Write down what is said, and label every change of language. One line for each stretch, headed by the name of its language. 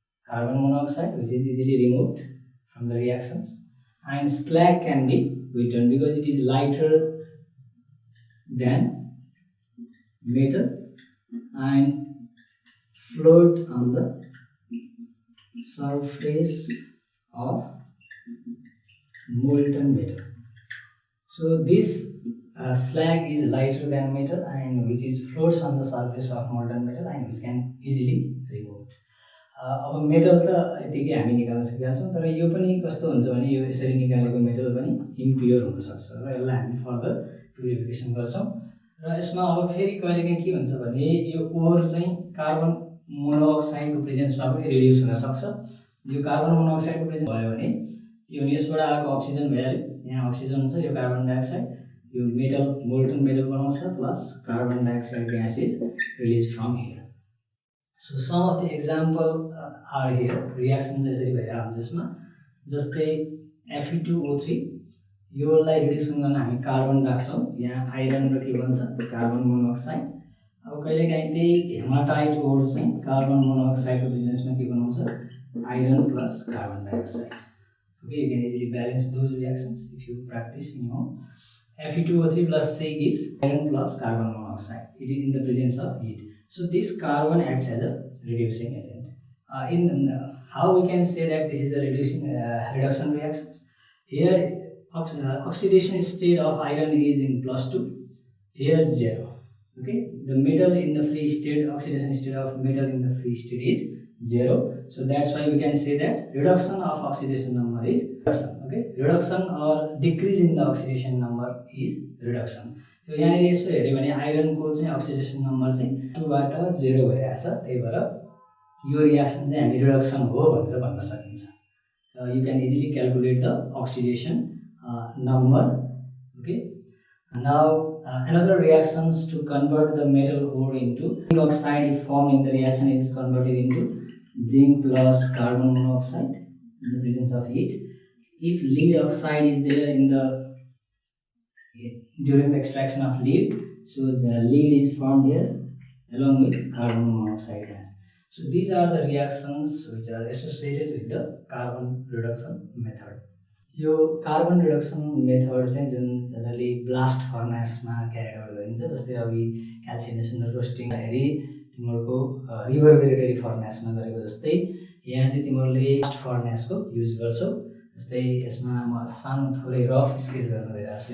English: carbon monoxide, which is easily removed from the reactions, and slag can be withdrawn because it is lighter than metal and float on the surface of molten metal. So this slag is lighter than metal and which is floats on the surface of molten metal and which can easily removed.
Nepali: अब metal त यतिकै हामी निकाल्न सकिहाल्छौँ, तर यो पनि कस्तो हुन्छ भने यो यसरी निकालेको मेटल पनि इम्प्योर हुनसक्छ र यसलाई हामी फर्दर प्युरिफिकेसन गर्छौँ। र यसमा अब फेरि कहिलेकाहीँ के हुन्छ भने यो ओर चाहिँ कार्बन मोनोअक्साइडको प्रेजेन्समा पनि रिड्युस हुनसक्छ। यो कार्बन मोनोअक्साइडको प्रेजेन्स भयो भने के भने यसबाट आएको अक्सिजन भइहाल्यो, यहाँ अक्सिजन हुन्छ, यो कार्बन डाइअक्साइड यो मेटल मोल्टन मेटल बनाउँछ plus carbon dioxide
English: Gas is release from here. So some of the example are here,
Nepali: reaction चाहिँ यसरी भइरहन्छ यसमा, जस्तै Fe2O3 योलाई रिड्युसन गर्न हामी कार्बन राख्छौँ, यहाँ आइरन र के भन्छ कार्बन मोनोअक्साइड। अब कहिलेकाहीँ त्यही हेमाटाइट ओर चाहिँ कार्बन मोनोअक्साइडको प्रेजेन्समा के बनाउँछ iron plus carbon dioxide.
English: Okay, you can easily balance those reactions if you practice in home. Fe2O3 plus C gives iron plus carbon monoxide. It is in the presence of heat. So this carbon acts as a reducing agent. How we can say that this is a reduction reactions? Here oxidation state of iron is in +2. Here 0. Okay, the metal in the free state, oxidation state of metal in the free state is 0. So that's why we can say that reduction of oxidation number is reduction. Okay, reduction or decrease in the oxidation number is reduction.
Nepali: So यहाँ यसो हेर्यो भने iron को चाहिँ oxidation number चाहिँ 2 बाट 0 भइरहेछ, त्यही भएर यो रियाक्सन चाहिँ हामी रिडक्सन हो भनेर भन्न सकिन्छ।
English: You can easily calculate the oxidation number. Okay, now another reactions to convert the metal ore into zinc oxide if formed in the reaction, it is converted into zinc plus carbon monoxide in the presence of heat. If lead oxide is there in the during the extraction of lead, so the lead is formed here along with carbon monoxide gas. So these are the reactions which are associated with the carbon reduction method.
Nepali: यो carbon reduction method चाहिँ जुन generally blast फर्नेसमा क्यारी out गरिन्छ, जस्तै अघि calcination र roasting हेरी तिमीहरूको रिभर्बरेटरी फर्नेसमा गरेको जस्तै यहाँ चाहिँ तिमीहरूले ब्लास्ट फर्नेसको युज गर्छौ। जस्तै यसमा म सानो थोरै रफ स्केच गर्न गइरहेको छु।